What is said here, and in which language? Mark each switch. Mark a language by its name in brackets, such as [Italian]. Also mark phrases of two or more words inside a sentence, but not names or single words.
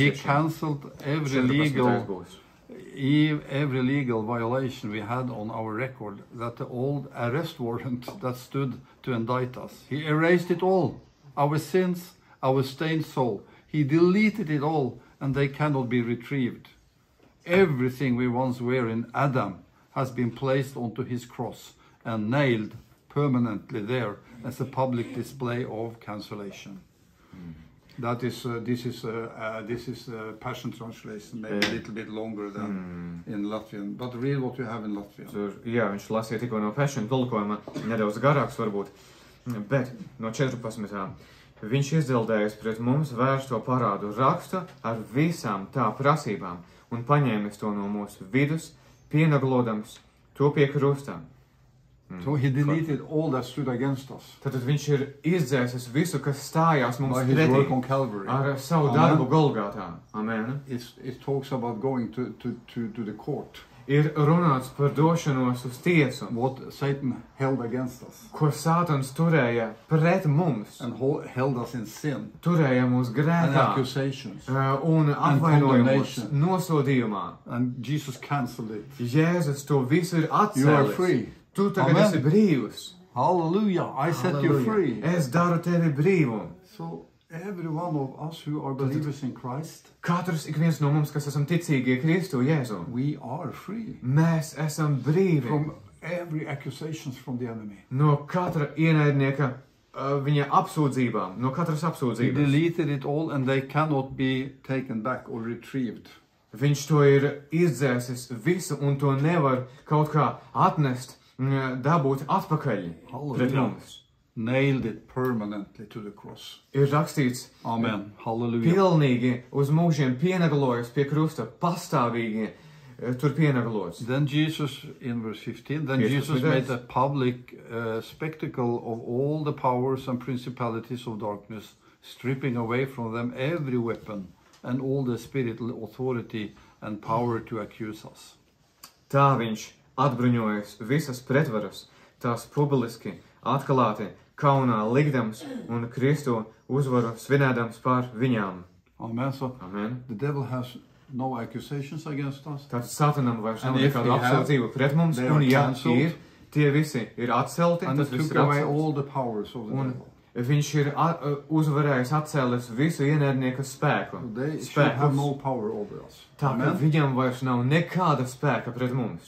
[English] He cancelled every legal violation we had on our record, that the old arrest warrant that stood to indict us. He erased it all, our sins, our stained soul. He deleted it all, and they cannot be retrieved. Everything we once were in Adam has been placed onto his cross, and nailed permanently there as a public display of cancellation. That is, this is Passion translation, maybe a little bit longer than in Latvian, but read what you have in Latvian. [Latvian] Tur, jā, viņš lasīja tikko no Passion tulkojuma, nedaudz garāks varbūt, bet no 14. Viņš izdzildējis pret mums vērsto parādu rakstu ar visām tā prasībām un paņēmis to no mūsu vidus, pienaglodams to pie krusta. [English] So he deleted all that stood against us. [Latvian] Tātad viņš ir izdzēsis visu, kas stājās mums pretī ar savu darbu Golgātā. Amen. [English] It talks about going to the court. [Latvian] Ir runāts par došanos uz tiesu. [English] What Satan held against us. [Latvian] Ko Sātans turēja pret mums. [English] And held us in sin. [Latvian] Turēja mūs grēkā. [English] And accusations. [Latvian] Un apvainojumos, nosodījumā. [English] And Jesus cancelled it. [Latvian] Jēzus to visu ir atcēlis. [English] You are free. [Latvian] Tu tagad esi brīvs. [English] Hallelujah. I set you free. [Latvian] Es daru tevi brīvu. [English] So every one of us who are believers in Christ, [Latvian] katrs ik viens no mums, kas esam ticīgie Kristu Jēzu, [English] we are free. [Latvian] Mēs esam brīvi. [English] From every accusations from the enemy. [Latvian] No katra ienaidnieka viņa apsūdzībām, no katras apsūdzības. [English] He deleted it all and they cannot be taken back or retrieved. [Latvian] Viņš to ir izdzēsis visu un to nevar kaut kā atnest, dabūt atpakaļ pret mums. [English] Nailed it permanently to the cross. [Latvian] Ir rakstīts, [English] Amen. Hallelujah. [Latvian] Pilnīgi uz mūžiem pienaglojas pie krusta, pastāvīgi tur pienaglojas. [English] Then Jesus, in verse 15, then Jesus made a public spectacle of all the powers and principalities of darkness, stripping away from them every weapon and all the spiritual authority and power to accuse us. [Latvian] Tā viņš atbruņojas visas pretvaras, tās publiski atklāti kaunā likdams un Kristu uzvaru svinēdams pār viņām. [English] Amen. So Amen. The devil has no accusations against us. [Latvian] Tātad Satanam vairs nav nekādu apsūdzību pret mums, un ja ir, tie visi ir atcelti, tas viss ir atcelts. Un viņš ir uzvarējis, atcēlis visu ienaidnieku spēku. Tā ka viņam vairs nav nekāda spēka pret mums.